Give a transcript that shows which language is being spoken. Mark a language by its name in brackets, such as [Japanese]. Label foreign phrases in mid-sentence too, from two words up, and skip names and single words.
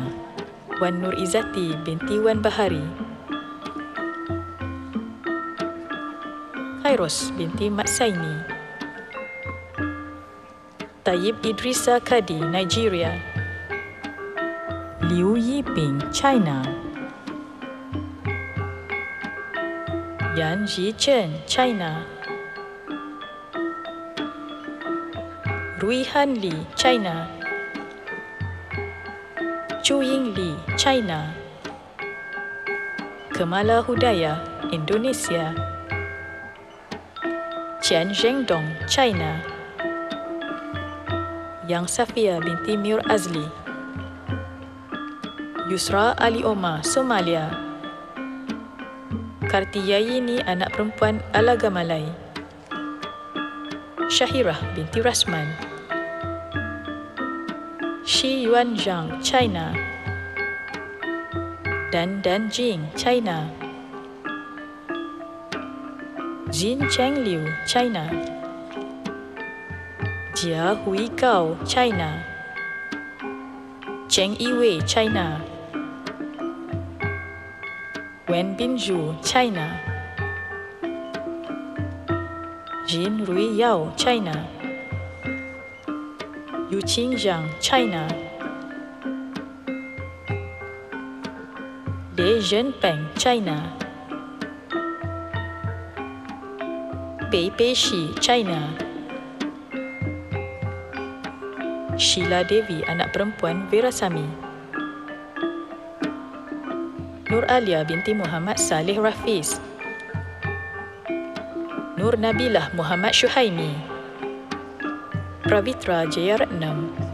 [Malay] Wan Nur Izzati binti Wan Bahari. Khairos binti Mat Saini. Tayyib Idrisa Kadi, Nigeria. Liu Yiping, China. Yan Zhichen, China. Rui Han Li, China. Chu Ying Li, China. Kemala Hudaya, Indonesia. Qian Zhengdong, China. Yang Safia binti Mir Azli. Yusra Ali Omar, Somalia. Kartiyayini, anak perempuan Alaga Malay. Syahirah binti Rasman. Shi Yuanzhang, China. Dan Jing, China. Jin Chengliu, China. Jia Hui Gao, China. Cheng Yiwei, China. Wen Binju, China. Jin Rui Yao, China. Yu Qingjiang, China. Li Zhenpeng, China. Pei Peishi, China. Sheila Devi, anak perempuan Veerasamy. Nur Alia binti Muhammad Saleh Rafiz. Nur Nabilah Muhammad Syuhaimi. Pravitra Jeyaratnam.